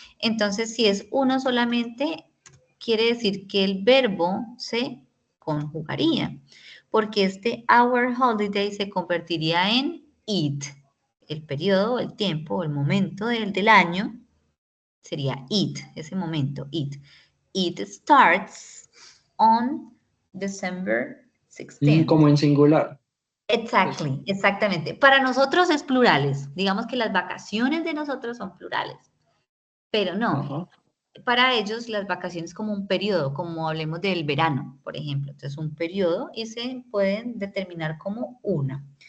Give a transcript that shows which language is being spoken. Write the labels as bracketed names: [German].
[Spanish] Entonces, si es uno solamente, quiere decir que el verbo se conjugaría, porque este our holiday se convertiría en it. El periodo, el tiempo, el momento del año sería it, ese momento, it. [English] It starts on December 16th. [Spanish] Como en singular. Exactly, exactamente. Para nosotros es plurales. Digamos que las vacaciones de nosotros son plurales, pero no. Ajá. Para ellos las vacaciones como un periodo, como hablemos del verano, por ejemplo. Entonces un periodo y se pueden determinar como una.